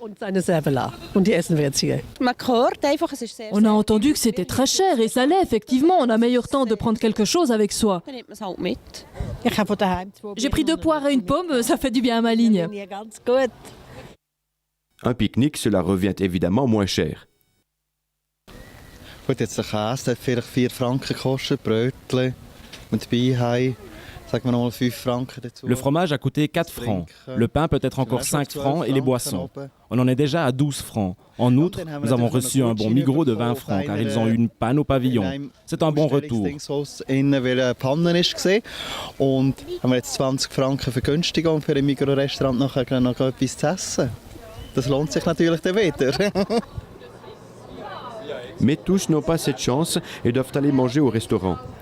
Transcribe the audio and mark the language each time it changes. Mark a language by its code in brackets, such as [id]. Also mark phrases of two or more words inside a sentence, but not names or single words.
[fr] On a entendu que c'était très cher et ça l'est effectivement. On a meilleur temps de prendre quelque chose avec soi. J'ai pris 2 poires et une pomme, ça fait du bien à ma ligne. Un pique-nique, cela revient évidemment moins cher. [de] Gut, jetzt der Käse hat vielleicht 4 Franken gekostet, Brötchen und Beihai. [fr] Le fromage a coûté 4 francs. Le pain peut être encore 5 francs et les boissons. On en est déjà à 12 francs. En outre, nous avons reçu un bon Migros de 20 francs car ils ont eu une panne au pavillon. C'est un bon retour. Mais tous n'ont pas cette chance et doivent aller manger au restaurant.